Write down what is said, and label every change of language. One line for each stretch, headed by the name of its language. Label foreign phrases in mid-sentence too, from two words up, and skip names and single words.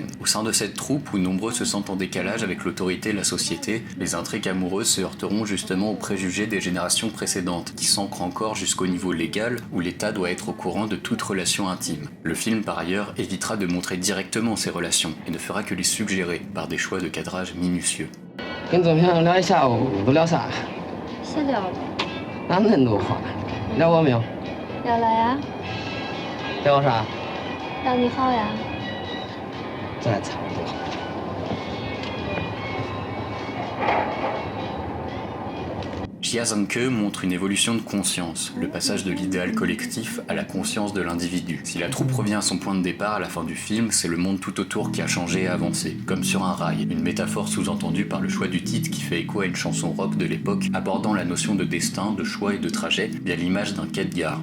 French: Au sein de cette troupe, où nombreux se sentent en décalage avec l'autorité et la société, les intrigues amoureuses se heurteront justement aux préjugés des générations précédentes, qui s'ancrent encore jusqu'au niveau légal, où l'État doit être au courant de toute relation intime. Le film, par ailleurs, évitera de montrer directement ces relations, et ne fera que les suggérer, par des choix de cadrage minutieux.
Chinese: 跟总评聊一下午，都聊啥？先聊吧。哪那么多话？聊我没有？聊了呀。聊我啥？聊你好呀。这还差不多。
French: Jia Zhangke montre une évolution de conscience, le passage de l'idéal collectif à la conscience de l'individu. Si la troupe revient à son point de départ à la fin du film, c'est le monde tout autour qui a changé et avancé, comme sur un rail, une métaphore sous-entendue par le choix du titre qui fait écho à une chanson rock de l'époque abordant la notion de destin, de choix et de trajet via l'image d'un quai de gare.